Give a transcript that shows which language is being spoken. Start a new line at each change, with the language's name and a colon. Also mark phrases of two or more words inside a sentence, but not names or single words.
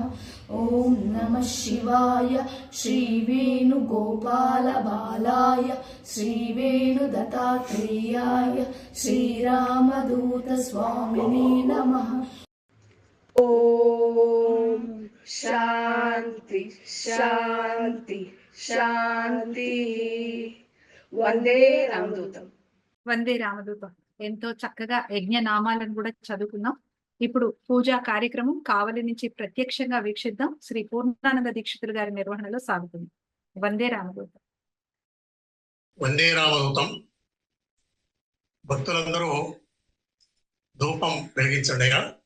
Sanskrit: ॐ नमः शिवाय श्रीवेणुगोपालबालाय श्रीवेणुदत्तात्रेयाय श्रीरामदूतस्वामिने नमः। ॐ शान्ति शान्ति शान्ति। వందే రామదూతం. వందే రామదూతం.
Telugu: ఎంతో చక్కగా యజ్ఞ నామాలను కూడా చదువుకున్నాం. ఇప్పుడు పూజా కార్యక్రమం కావలి నుంచి ప్రత్యక్షంగా వీక్షిద్దాం. శ్రీ పూర్ణానంద దీక్షితులు గారి నిర్వహణలో సాగుతుంది.
Sanskrit: వందే రామదూతం. వందే రామదూతం.
Telugu: భక్తులందరూ ధూపం వెలిగించండిగా.